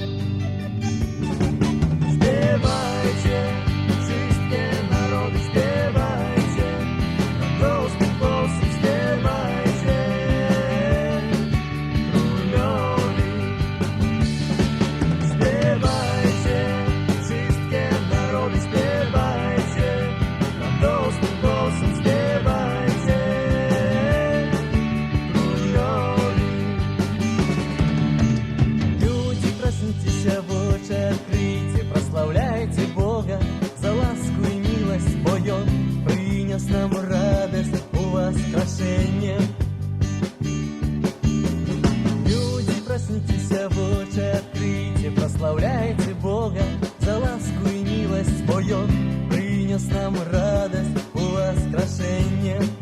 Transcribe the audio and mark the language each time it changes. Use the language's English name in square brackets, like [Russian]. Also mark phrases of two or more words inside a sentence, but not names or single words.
[Polish] Śpiewajcie, wszystkie narody, śpiewajcie, radosnym głosem śpiewajcie królowi. Śpiewajcie, wszystkie narody, śpiewajcie, radosnym głosem śpiewajcie królowi. [Russian] Люди, проснитесь, в очи откройте, прославляйте Бога за ласку и милость, бо Он принес нам радость у воскрешения. Люди, проснитесь, в очи откройте, прославляйте Бога за ласку и милость, бо Он принес нам радость у воскрешения.